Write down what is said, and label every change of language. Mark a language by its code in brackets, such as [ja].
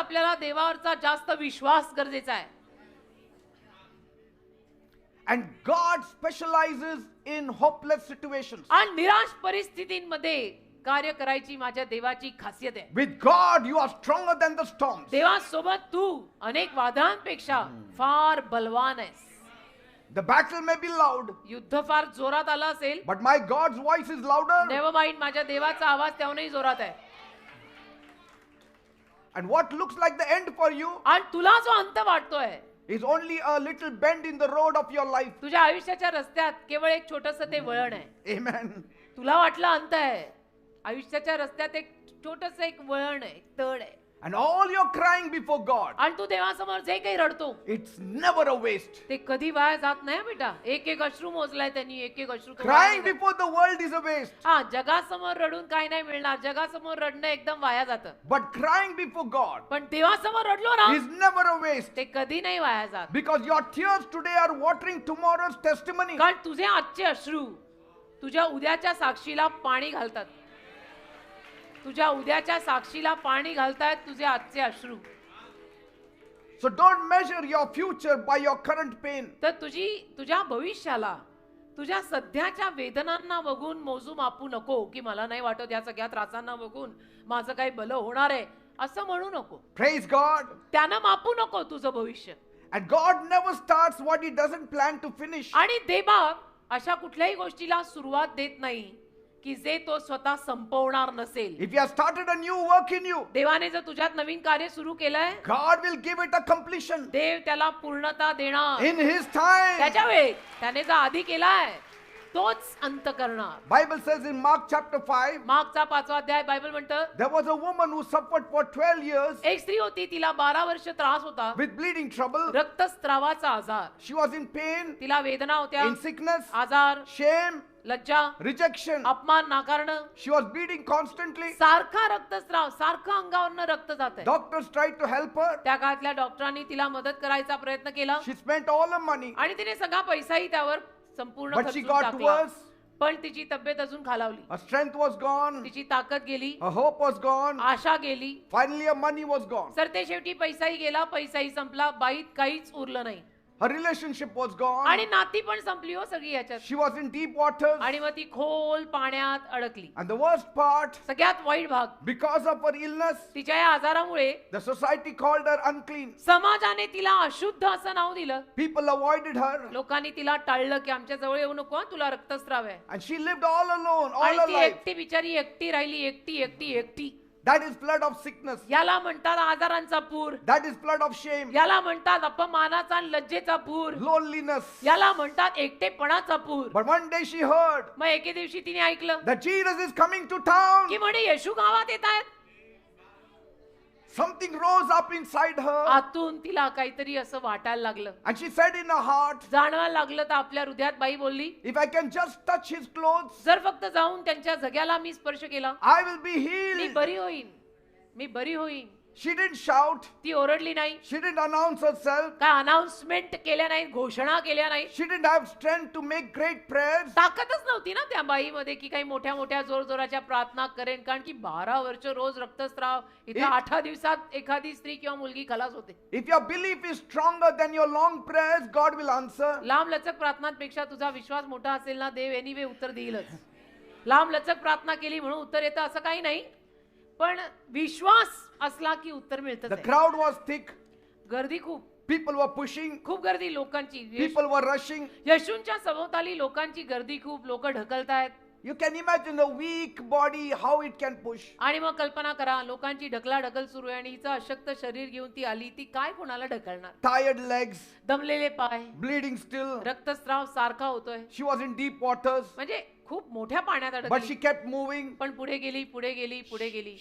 [mr] आपल्याला देवावरचा जास्त विश्वास गरजेचा आहे. [en] And God specializes in hopeless situations. [mr] आणि निराश परिस्थितींमध्ये कार्य करायची माझ्या देवाची खासियत आहे. [en] With God, you are stronger than the storms. [mr] देवासोबत तू अनेक वादळांपेक्षा फार बलवान आहेस. [en] The battle may be loud, [mr] युद्ध फार जोरात आलं असेल, [en] but my God's voice is louder. Never mind, [mr] माझ्या देवाचा आवाज त्याहूनही जोरात आहे. [en] And what looks like the end for you [mr] आणि तुला जो अंत वाटतोय [en] is only a little bend in the road of your life. [mr] तुझ्या आयुष्याच्या रस्त्यात केवळ एक छोटस ते वळण आहे. [en] Amen. [mr] तुला वाटलं अंत आहे, आयुष्याच्या रस्त्यात एक छोटस एक वळण आहे, एक तळ आहे. [en] And all your crying before God, [mr] आणि तू देवासमोर जे काही रडतो [en] it's never a waste. [mr] ते कधी वाया जात नाही बेटा. एक एक अश्रू मोजलाय त्यांनी, एक एक अश्रू तो वाया [en] Crying [mr] नाही जात. [en] before the world is a waste. [mr] हा, जगासमोर रडून काही नाही मिळणार. जगासमोर रडणं एकदम वाया जातं. [en] But crying before God [mr] पण देवासमोर रडलो ना [en] is never a waste. [mr] ते कधी नाही वाया जात. [en] Because your tears today are watering tomorrow's testimony. [mr] कारण तुझे आजचे अश्रू तुझ्या उद्याच्या साक्षीला पाणी घालतात. तुझ्या उद्याच्या साक्षीला पाणी घालतायत तुझे आजचे अश्रू. [en] So don't measure your future by your current pain. [mr] तर तुझ्या भविष्याला तुझ्या सध्याच्या वेदनांना बघून मोजू मापू नको की मला नाही वाटत या सगळ्या त्रासांना बघून माझं काही भलं होणार आहे असं म्हणू नको. [en] Praise God. [mr] त्यानं मापू नको तुझं भविष्य. [en] And God never starts what He doesn't plan to finish. [mr] आणि देवबाप अशा कुठल्याही गोष्टीला सुरुवात देत नाही की जे तो स्वतः संपवणार नसेल. [en] If He has started a new work in you, [mr] देवाने जर तुझ्यात नवीन कार्य सुरू केलंय, [en] God will give it a completion [mr] देव त्याला पूर्णता देणार. [en] in His time. [mr] त्याच्या वेळी त्याने जो आधी केलाय तोच अंत करणार. [en] Bible says in Mark chapter 5, [mr] मागचा 5वा अध्याय बायबल म्हणतं, [en] there was a woman who suffered for 12 years [mr] एक स्त्री होती तिला 12 वर्ष त्रास होता, [en] with bleeding trouble. [mr] रक्तस्रावाचा आजार. [en] She was in pain, [mr] तिला वेदना होत्या, [en] in sickness, [mr] आजार, [en] shame, [mr] लज्जा, [en] rejection. [mr] अपमान, नाकारणं. [en] She was bleeding constantly. [mr] सारखा रक्तस्राव, सारखं अंगावरनं रक्त जात आहे. [en] Doctors tried to help her. [mr] त्या काळातल्या डॉक्टरांनी तिला मदत करायचा प्रयत्न केला [en] She spent all her money, [mr] आणि तिने सगळा पैसाही त्यावर संपूर्ण [en] but she [mr] खर्चून [en] got [mr] टाकला. [en] worse. [mr] पण तिची तब्येत अजून खालावली. [en] Her strength was gone. [mr] तिची ताकद गेली, [en] Her hope was gone. [mr] आशा गेली. [en] Finally, her money was gone. [mr] सरते शेवटी पैसाही गेला, पैसाही संपला, बाईत काहीच उरलं नाही. [en] Her relationship was gone. [mr] आणि नाती पण संपली हो सगळी याच्यात. [en] She was in deep waters. [mr] आणि मग ती खोल पाण्यात अडकली. [en] And the worst part, [mr] सगळ्यात वाईट भाग, [en] because of her illness, [mr] तिच्या या आजारामुळे [en] the society called her unclean. [mr] समाजाने तिला अशुद्ध असं नाव दिलं. [en] People avoided her. [mr] लोकांनी तिला टाळलं की आमच्या जवळ येऊ नको हं, तुला रक्तस्राव आहे. [en] And she lived all alone, all [mr] आणि [en] her [mr] ती [en] life. [mr] एकटी बिचारी एकटी राहिली, एकटी एकटी एकटी. [en] That is flood of sickness. [mr] याला म्हणतात आजारांचा पूर. [en] That is flood of shame. [mr] याला म्हणतात अपमानाचा आणि लज्जेचा पूर. [en] Loneliness. [mr] याला म्हणतात एकटेपणाचा पूर. [en] But one day she heard [mr] मग एके दिवशी तिने ऐकलं [en] that Jesus is coming to town. [mr] की म्हणे येशू गावात येत आहेत. [en] Something rose up inside her. [mr] आतून तिला काहीतरी असं वाटायला लागलं, [en] And she said in her heart, [mr] जाणवायला लागलं. तर आपल्या हृदयात बाई बोलली, [en] if I can just touch His clothes, [mr] जर फक्त जाऊन त्यांच्या जग्याला मी स्पर्श केला [en] I will be [mr] मी [en] healed. [mr] बरी होईन, मी बरी होईन. [en] She didn't shout. [mr] ती ओरडली नाही, [en] She didn't announce herself. [mr] काय अनाउन्समेंट केल्या नाहीत, घोषणा केल्या नाहीत. [en] She didn't have strength to make great prayers. [mr] ताकदच नव्हती ना त्या बाईमध्ये की काही मोठ्या मोठ्या जोर जोराच्या प्रार्थना करेन. कारण की 12 वर्ष रोज रक्तस्राव, इथं 8 दिवसात एखादी स्त्री किंवा मुलगी खलास होते. [en] If your belief is stronger than your long prayers, God will answer. [mr] लांब लचक प्रार्थनांपेक्षा तुझा विश्वास मोठा असेल ना, देव एनिवे उत्तर देईलच. लांब लचक प्रार्थना केली म्हणून उत्तर येतं असं काही नाही, पण विश्वास असला की उत्तर मिळतं. [en] The crowd was thick. [mr] गर्दी खूप, [en] People were pushing. [mr] खूप गर्दी लोकांची. [en] People were rushing. [mr] येशूंच्या सभोवताली लोकांची गर्दी खूप, लोक ढकलतायत. [en] You can imagine a weak body, how it can push. [mr] आणि मग कल्पना करा, लोकांची ढकलाढकल सुरू आहे आणि हिचं अशक्त शरीर घेऊन ती आली, ती काय कोणाला ढकलणार. [en] Tired legs, [mr] दमलेले पाय, [en] bleeding still. [mr] रक्तस्राव सारखा होतोय. [en] She was in deep waters, [mr] म्हणजे खूप मोठ्या पाण्यात [en] but [mr] अडकली. [en] she kept moving. [mr] पण पुढे गेली, पुढे गेली, पुढे गेली.